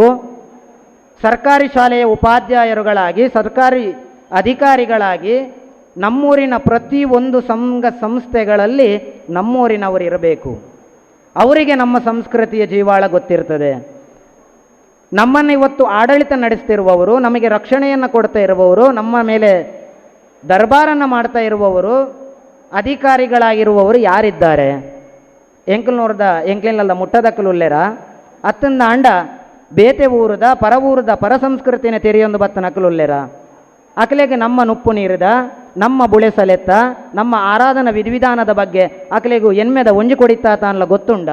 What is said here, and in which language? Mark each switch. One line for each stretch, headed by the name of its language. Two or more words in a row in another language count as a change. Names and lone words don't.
Kannada: ಸರ್ಕಾರಿ ಶಾಲೆಯ ಉಪಾಧ್ಯಾಯರುಗಳಾಗಿ, ಸರ್ಕಾರಿ ಅಧಿಕಾರಿಗಳಾಗಿ ನಮ್ಮೂರಿನ ಪ್ರತಿಯೊಂದು ಸಂಘ ಸಂಸ್ಥೆಗಳಲ್ಲಿ ನಮ್ಮೂರಿನವರು ಇರಬೇಕು. ಅವರಿಗೆ ನಮ್ಮ ಸಂಸ್ಕೃತಿಯ ಜೀವಾಳ ಗೊತ್ತಿರ್ತದೆ. ನಮ್ಮನ್ನು ಇವತ್ತು ಆಡಳಿತ ನಡೆಸ್ತಿರುವವರು, ನಮಗೆ ರಕ್ಷಣೆಯನ್ನು ಕೊಡ್ತಾ ಇರುವವರು, ನಮ್ಮ ಮೇಲೆ ದರ್ಬಾರನ್ನು ಮಾಡ್ತಾ ಇರುವವರು, ಅಧಿಕಾರಿಗಳಾಗಿರುವವರು ಯಾರಿದ್ದಾರೆ?
Tulu: ಎಂಕಲ್ನೂರದ ಎಂಕ್ಲಿನಲ್ಲ ಮುಟ್ಟದಕ್ಕಲುಲ್ಲೆರ ಅತ್ತಂದ ಅಂಡ ಬೇತೆ ಊರದ ಪರ ಸಂಸ್ಕೃತಿನ ತೆರೆಯೊಂದು ಬತ್ತನಕಲುಲ್ಲೆರ ಅಕಲೆಗೆ ನಮ್ಮ ನುಪ್ಪು ನೀರಿದ, ನಮ್ಮ ಬುಳೆ ಸಲೆತ್ತ, ನಮ್ಮ ಆರಾಧನಾ ವಿಧಿವಿಧಾನದ ಬಗ್ಗೆ ಅಕಲೆಗೂ ಎನ್ಮೆದ ಒಂಜಿ ಕೊಡಿತಾ ತಾನ್ಲ ಗೊತ್ತುಂಡ?